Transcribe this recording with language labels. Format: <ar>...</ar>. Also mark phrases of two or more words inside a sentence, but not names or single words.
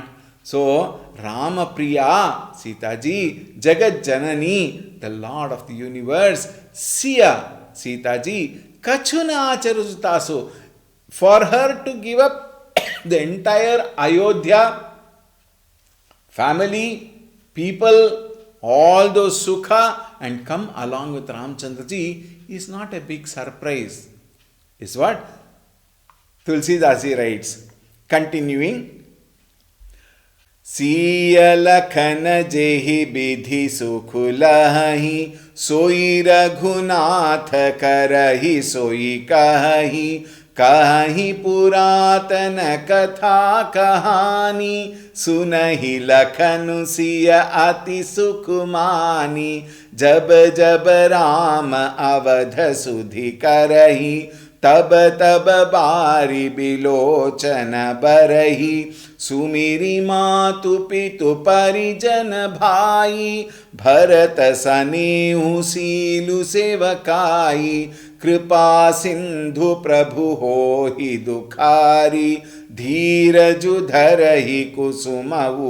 <en>So, Rama Priya, Sita ji, Jagat Janani, the Lord of the universe, Siya, Sita ji, Kachuna Acharujutasu, for her to give up the entire Ayodhya, family, people, all those sukha and come along with Ramchandraji is not a big surprise. Is what Tulsi Dasi writes, continuing,</en> <awa>सिय लखन जेहि बिधि सुखुलहहीं, सोइ रघुनाथ करहिं सोइ कहहीं, कहहिं पुरातन कथा कहानी, सुनहिं लखनु सिय अति सुखुमानी, जब जब राम अवध सुधि karahi, तब तब बारी बिलोचन बरही, सुमिरी मातु पितु परिजन भाई, भरत सनेहु सीलु सेवकाई, कृपा सिंधु प्रभु होहि दुखारी, धीरजु धरहि कुसुमऊ</awa>